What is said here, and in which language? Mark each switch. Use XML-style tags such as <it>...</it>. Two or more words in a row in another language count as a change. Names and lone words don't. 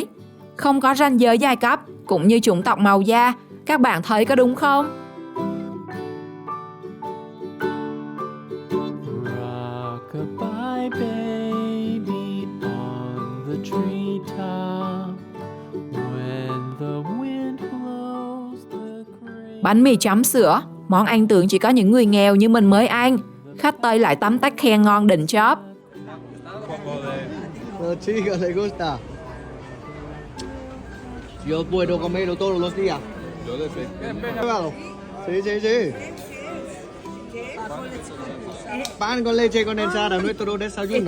<vi>Không có ranh giới giai cấp cũng như chủng tộc màu da. Các bạn thấy có đúng không?</vi> <en>Rock-a-bye baby on the treetop. When the wind blows the grain.</en> <vi>Bánh mì chấm sữa, món ăn tưởng chỉ có những người nghèo như mình mới ăn. Khách Tây lại tấm tắc khen ngon đỉnh chóp.</vi> <es>Chicos, ¿les gusta? Yo puedo comerlo todos los días. Sí. Pan con leche condensada, nuestro desayuno.</es>